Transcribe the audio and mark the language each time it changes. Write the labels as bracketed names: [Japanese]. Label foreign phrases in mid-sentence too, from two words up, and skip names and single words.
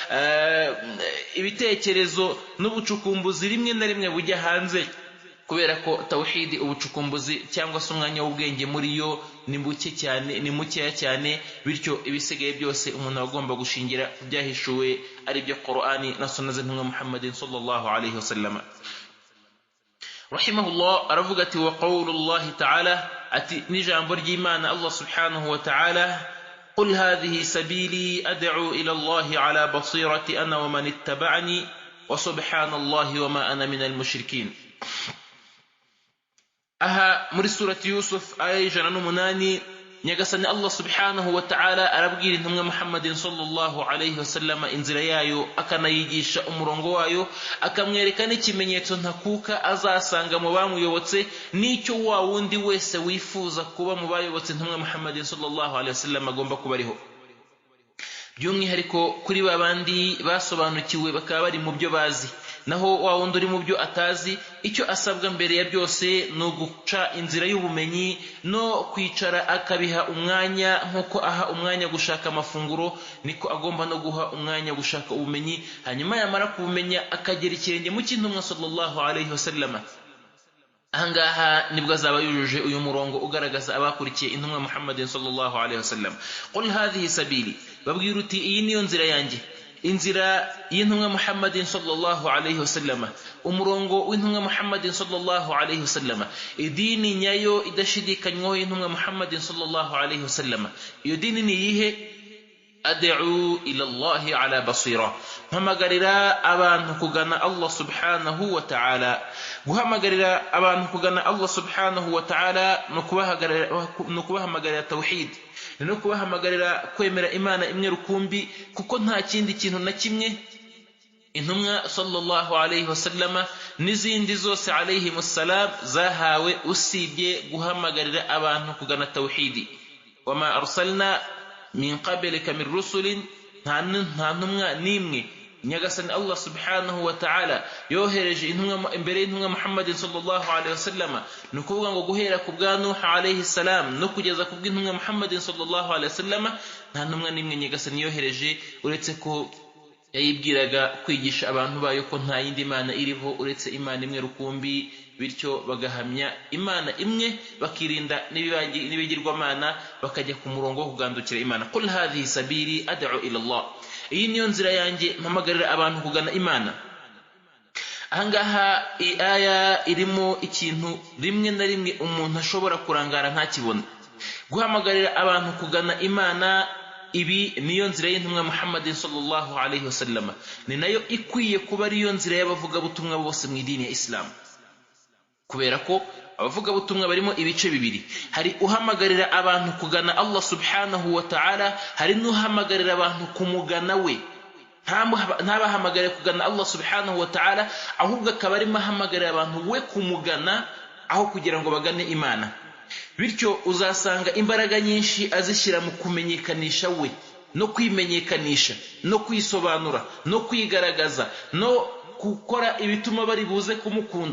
[Kinyarwanda] ibitekerezo n'ubucukumbuzi rimwe na rimwe bujya hanze, kubera ko tawhidi, ubucukumbuzi cyangwa se umwanya w'ubwenge muri yo ni mukeya cyane, bityo ibisigaye byose umuntu agomba gushingira byahishuwe ari byo Qur'ani na Sunna z'intumwa Muhammadin [Arabic] صلى الله عليه وسلم. Rahimahullah [Kinyarwanda] aravuga ati: [Arabic] وقول الله تعالى, [Kinyarwanda] ati n'ijambo ry'Imana [Arabic] الله سبحانه وتعالى: قل هذه سبيلي أدعو إلى الله على بصيرة أنا ومن اتبعني وسبحان الله وما أنا من المشركين. [Kinyarwanda] Aha muri surati Yusuf aya 108, nyagasani Allah [Arabic] سبحانه وتعالى [Kinyarwanda] arabwira intumwa Muhammadin [Arabic] صلى الله عليه وسلم [Kinyarwanda] inzira yayo, akanayigisha umurongo wayo, akamwereka n'ikimenyetso ntakuka azasanga mu bamuyobotse, n'icyo wa wundi wese wifuza kuba mu bayobotse intumwa Muhammadin [Arabic] صلى الله عليه وسلم [Kinyarwanda] agomba kuba ariho. by'umwihariko kuri babandi basobanukiwe bakaba bari mu byo bazi. Naho wa wundi uri mu byo atazi, icyo asabwa mbere ya byose ni uguca inzira y'ubumenyi no kwicara akabiha umwanya. Nk'uko aha umwanya gushaka amafunguro, niko agomba no guha umwanya gushaka ubumenyi. Hanyuma yamara kubumenya akagera ikirenge mu cy'intumwa [Arabic] صلى الله عليه وسلم. [Kinyarwanda] Ahangaha nibwo azaba yujuje uyu murongo ugaragaza abakurikiye intumwa Muhammadin [Arabic] صلى الله عليه وسلم. قل هذه سبيلي, [Kinyarwanda] babwira uti iyi niyo nzira yanjye, inzira y'intumwa Muhammadin [Arabic] صلى الله عليه وسلم, [Kinyarwanda] umurongo w'intumwa Muhammadin [Arabic] صلى الله عليه وسلم, [Kinyarwanda] idini nyayo idashidikanywaho y'intumwa Muhammadin [Arabic] صلى الله عليه وسلم. [Kinyarwanda] Iyo dini ni iyihe? [Arabic] أدعو إلى الله على بصيرة, [Kinyarwanda] mpamagarira abantu kugana Allah [Arabic] سبحانه وتعالى. [Kinyarwanda] Guhamagarira abantu kugana Allah [Arabic] سبحانه وتعالى [Kinyarwanda] no kubahamagarira tawhid, no kubahamagarira kwemera Imana imwe rukumbi, kuko nta kindi kintu na kimwe intumwa [Arabic] صلى الله عليه وسلم [Kinyarwanda] n'izindi zose [Arabic] عليه السلام [Kinyarwanda] zahawe usibye guhamagarira abantu kugana tawhidi. [Arabic] وما أرسلنا من قبلك من رسول, [Kinyarwanda] nta ntumwa nimwe nyagasani Allah [Arabic] سبحانه وتعالى [Kinyarwanda] yohereje intumwa imbere y'intumwa Muhammadin [Arabic] صلى الله عليه وسلم. [Kinyarwanda] Ni ukuvuga ngo guhera ku bwa Nuh [Arabic] عليه السلام [Kinyarwanda] no kugeza ku bw'intumwa Muhammadin [Arabic] صلى الله عليه وسلم, [Kinyarwanda] nta ntumwa nimwe nyagasani yohereje uretse ko yayibwiraga kwigisha abantu bayo ko nta yindi mana iriho uretse Imana imwe rukumbi, bityo bagahamya Imana imwe, bakirinda n'ibigirwamana, bakajya ku murongo wo kugandukira Imana. [Arabic] قل هذه سبيلي أدعو إلى الله, [Kinyarwanda] iyi niyo nzira yanjye mpamagarira abantu kugana Imana. Ahangaha iyi aya irimo ikintu rimwe na rimwe umuntu ashobora kurangara ntakibona. Guhamagarira abantu kugana Imana, ibi niyo nzira y'intumwa Muhammadin [Arabic] صلى الله عليه وسلم, [Kinyarwanda] ni nayo ikwiye kuba ariyo nzira y'abavugabutumwa bose mu idini ya Islam. Kubera ko abavugabutumwa barimo ibice bibiri, hari uhamagarira abantu kugana Allah [Arabic] سبحانه وتعالى, [Kinyarwanda] hari n'uhamagarira abantu kumugana we. Ntabahamagarira kugana Allah [Arabic] سبحانه وتعالى, [Kinyarwanda] ahubwo akaba arimo ahamagarira abantu we kumugana aho kugira ngo bagane Imana. Bityo uzasanga imbaraga nyinshi azishyira mu kumenyekanisha we, no kwimenyekanisha, no kwisobanura, no kwigaragaza, no gukora ibituma bari buze kumukunda.